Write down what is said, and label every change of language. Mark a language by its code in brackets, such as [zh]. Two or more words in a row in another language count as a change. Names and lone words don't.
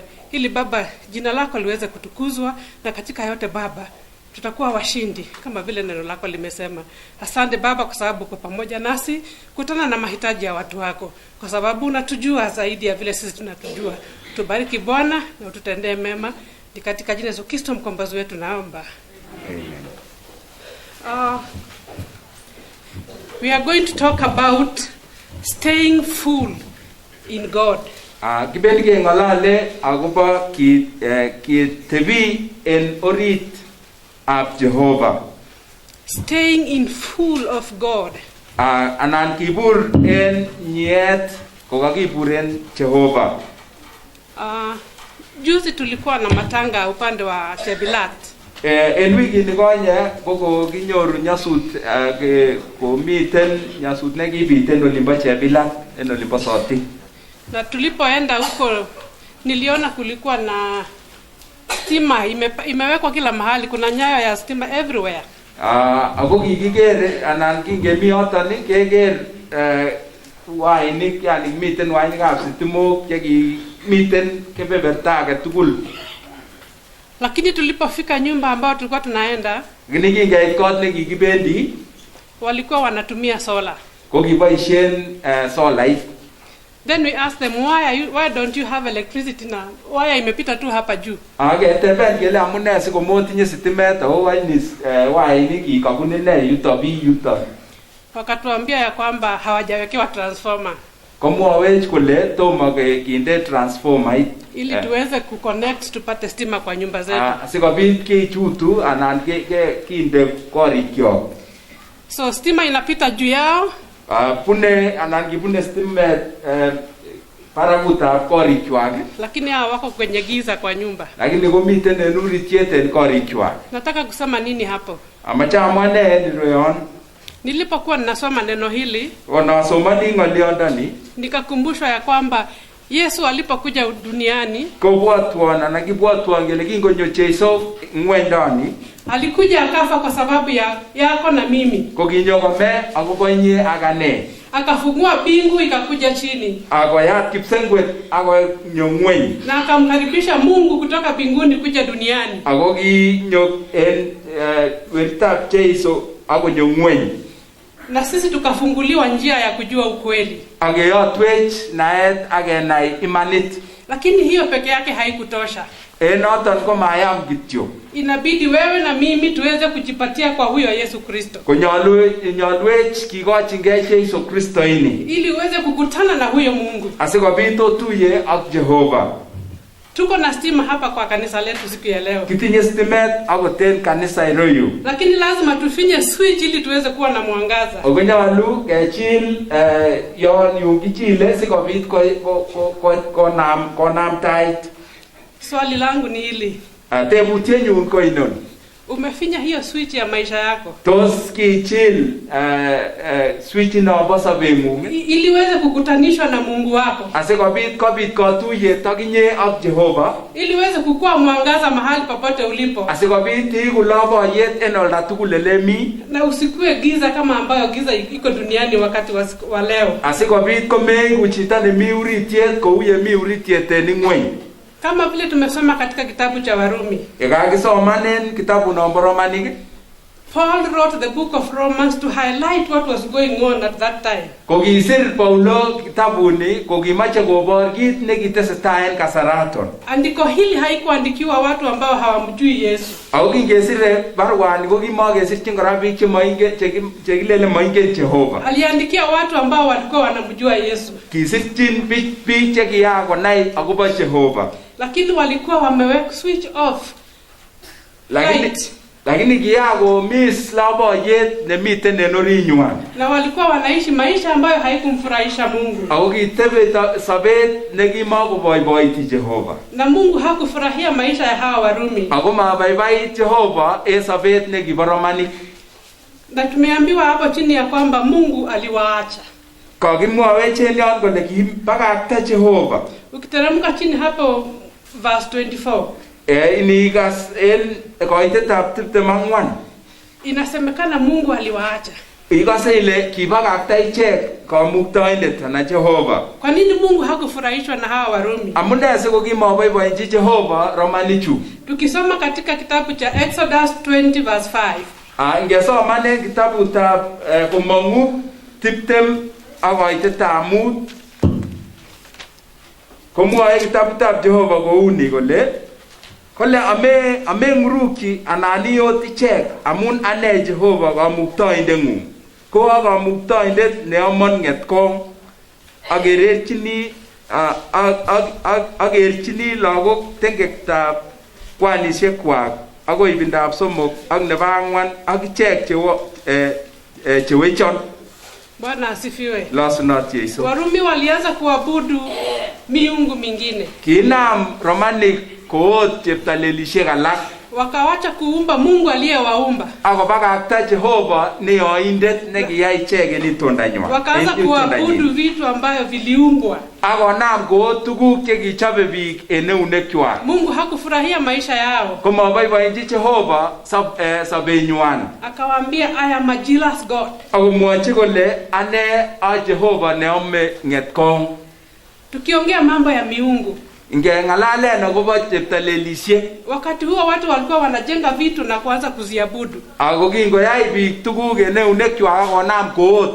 [sw] Ili Baba jina lako liweze kutukuzwa na katika yote Baba tutakuwa washindi kama vile neno lako limesema. Asante Baba kwa sababu uko pamoja nasi kutana na mahitaji ya watu wako, kwa sababu unatujua zaidi ya vile sisi tunatujua. Tubariki Bwana na ututendee mema, ni katika jina la Yesu Kristo mkombozi wetu naomba. Amen. [en] We are going to talk about staying full in God. [kln] Kibendi kengalale akobo kitebi en orit ab Jehova. [en] Staying in full of God. [kln] Anan kibur en nyet kokakibur en Jehova. [sw] Juzi tulikuwa na matanga upande wa Chebilat. [kln] En wiki nikonye kokinyoru nyasut komiten nyasut nekibiten olimbo Chebilat en olimbo Soti. [sw] Na tulipoenda huko niliona kulikuwa na stima imewekwa kila mahali, kuna nyayo ya stima everywhere. [kln] Ako kikikere anan kingemi yoton keker wainik, yani miten wainikab sitimok chekimiten kebeberta age tugul. [sw] Lakini tulipofika nyumba ambayo tulikuwa tunaenda, [kln] kingeit kot nekikibendi, [sw] walikuwa wanatumia sola. [kln] Ko kiboisien solait. [en] Then we asked them, why don't you have electricity now? [sw] Why imepita tu hapa juu? [kln] Keteben kele amune sikomotinye sitimet au wainik kikabune ne yuto. [sw] Wakatuambia ya kwamba hawajawekewa transformer. [kln] Komwawech kole tomo kinde transformer [sw] ili tuweze kuconnect tupate stima kwa nyumba zetu. [kln] Sikobit kichutu anan kinde korikyok. [sw] So stima inapita juu yao. [kln] Pune anan kibune stimet parakutab korikwak. [sw] Lakini hao wako kwenye giza kwa nyumba. [kln] Lakini komiten en uritiet en korikwak. [sw] Nataka kusema nini hapo? [kln] Amache amwane en royon. [sw] Nilipokuwa ninasoma neno hili, [kln] nasomani ngoliondoni, [sw] nikakumbushwa ya kwamba Yesu alipokuja duniani, [kln] kobwatwon anan kibwatwon kele kingonyo Jesu ngwendoni, [sw] alikuja akafa kwa sababu ya yako na mimi. [kln] Kokinyo kome akobo inye ak ane. [sw] akafungua bingu ikakuja chini, [kln] akoyat kipsengwet akonyo ng'weny, [sw] na akamkaribisha Mungu kutoka mbinguni kuja duniani, [kln] ako kinyo en weritab Jeiso akonyo ng'weny, [sw] na sisi tukafunguliwa njia ya kujua ukweli. [kln] akeyotwech naet akenai imanit. [sw] Lakini hiyo peke yake haikutosha. [kln] Noton ko mayam kityo, [sw] Inabidi wewe na mimi tuweze kujipatia kwa huyo Yesu Kristo, [kln] konyolwech kikochingei Jeiso Kristo ini, [sw] ili uweze kukutana na huyo Mungu. [kln] asikobit otuye ak Jehova. [sw] Tuko na stima hapa kwa kanisa letu siku ya leo, [kln] Kitinye stimet akoten kanisa iroyu, [sw] lakini lazima tufinye switch ili tuweze kuwa na mwangaza. [kln] akonyolu kechil yon yu kichile sikobit konam tait. [sw] Swali langu ni hili: [kln] Tebutyenyun ko inon, [sw] umefinya hiyo switch ya maisha yako [kln] tos kichil switch inobo sobeng'ung [sw] ili uweze kukutanishwa na Mungu wako, [kln] asikobit kobit katuyet akinye ak Jehova, [sw] ili uweze kukua mwangaza mahali popote ulipo, [kln] asikobit iiku loboyet en olda tugul elemi, [sw] na usikue giza kama ambayo giza iko duniani wakati wa leo. [kln] asikobit komeiku chito nemi uritiet kou yemi uritiet en ing'weny. [sw] Kama vile tumesoma katika kitabu cha Warumi, [kln] Yekakisomanen kitabu nombo Romanik, [en] Paul wrote the book of Romans to highlight what was going on at that time. [kln] kokisir Paulo kitabuni kokimache kobor kit nekitesetai en kasaraton. [sw] Andiko hili haikuandikiwa watu ambao hawamjui Yesu. [kln] Ako kingesire baruani kokimokesirchin kora biik chekilele moingen Jehova. [sw] Aliandikia watu ambao walikuwa wanamjua Yesu, [kln] Kisirchin biik chekiyakonai akobo Jehova. [sw] lakini walikuwa wameweka [en] switch off. [kln] Lakini kiyakomis loboyet nemiten en orinywan. [sw] Na walikuwa wanaishi maisha ambayo haikumfurahisha Mungu. [kln] Ako kitebe sobet nekimakoboiboiti Jehova. [sw] Na Mungu hakufurahia maisha ya hawa Warumi. [kln] Ako mabaibait Jehova en sobet nekibo Romanik. [sw] Na tumeambiwa hapo chini ya kwamba Mungu aliwaacha. [kln] Kakimwawech en yon kole kibakakta Jehova. [sw] Ukiteremka chini hapo verse 24. [kln] Inikas en koitetab 24. [sw] Inasemekana Mungu aliwaacha. [kln] Ikase ile kibakakta ichek kamuktoindet na Jehova. [sw] Kwa nini Mungu hakufurahishwa na hawa Warumi? [kln] Amune siko kimaboiboenchi Jehova Romanichu. [sw] Tukisoma katika kitabu cha Exodus 20 verse 5. [kln] Ngesomanen kitabutab Komong'u 20 ak koitetab 5. Komwoe kitabutab Jehova kouni kole ameng'urukyi anan iyot ichek amun ane Jehova kamuktoindeng'ung. Ko a kamuktoindet neomon ng'etkong akerchini lagok tengektab kwanishekwak akoi ibindab 3 ak nebo 4 ak ichek chewechon. [sw] Bwana asifiwe. [kln] Losunot Yesu. [sw] Warumi walianza kuabudu miungu mingine. [kln] Kinam Romanik koot cheptalelishek alak. [sw] Wakawacha kuumba Mungu aliyewaumba. [kln] Akobakakta Jehova neyoindet nekiyai ichek en itondanywan. [sw] Wakaanza kuabudu vitu ambavyo viliumbwa. [kln] Akonam koot tuguk chekichobe biik en eunekwak. [sw] Mungu hakufurahia maisha yao. [kln] Komaboiboenchi Jehova sobenywan. [sw] Akawaambia, [en] I am a jealous God. [kln] Akomwochi kole ane a Jehova neome ng'etkong. [sw] Tukiongea mambo ya miungu, [kln] Ngeng'alalen akobo cheptalelisiek. [sw] wakati huo watu walikuwa wanajenga vitu na kuanza kuziabudu. [kln] Ako kingoyai biik tuguk en eunekwak akonam koot.